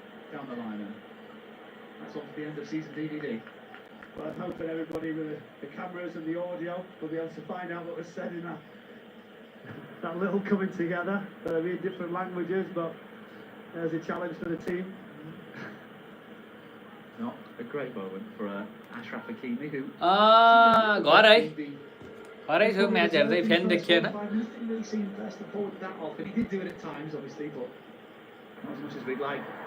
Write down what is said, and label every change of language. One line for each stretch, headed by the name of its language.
English: Down the line, and that's on for the end of season DVD. Well, I'm hoping everybody with the cameras and the audio will be able to find out what was said in that little coming together. They'll be in different languages, but there's a challenge for the team. Not a great moment for Ashraf Hakimi, who...
Nepali: घर है घरै छु match हेर्दै fan देखिएन
English: Didn't really seem best to pull that off, and he did do it at times, obviously, but not as much as we'd like.